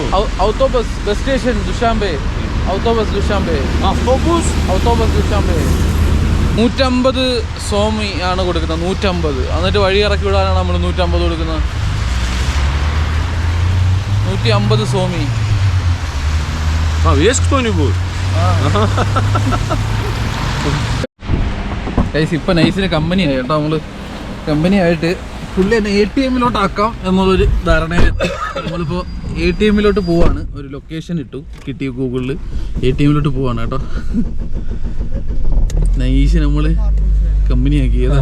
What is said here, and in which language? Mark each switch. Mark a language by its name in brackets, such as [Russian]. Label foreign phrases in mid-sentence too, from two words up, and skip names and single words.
[English] Autobus bus station Dushanbe. Autobus Dushanbe. Autobus [Malayalam] Dushanbe. 150 സോമി ആണ് കൊടുക്കുന്നത്. 150. എന്നിട്ട് വഴി ഇറക്കി വിടാനാണ് നമ്മൾ 150 കൊടുക്കുന്നത്. 150 സോമി. [Russian] Есть кто-нибудь? [Malayalam] ഇപ്പം നൈസിന് കമ്പനിയായി കേട്ടോ. നമ്മൾ കമ്പനിയായിട്ട് പുള്ളി തന്നെ ATM-ലോട്ട് ആക്കാം എന്നുള്ളൊരു ധാരണയിലെത്തി. നമ്മളിപ്പോൾ ATM-ലോട്ട് പോവാണ്. ഒരു ലൊക്കേഷൻ ഇട്ടു, കിട്ടി ഗൂഗിളിൽ. ATM-ലോട്ട് പോവാണ് കേട്ടോ. നൈസ് നമ്മൾ കമ്പനിയാക്കിയതാ.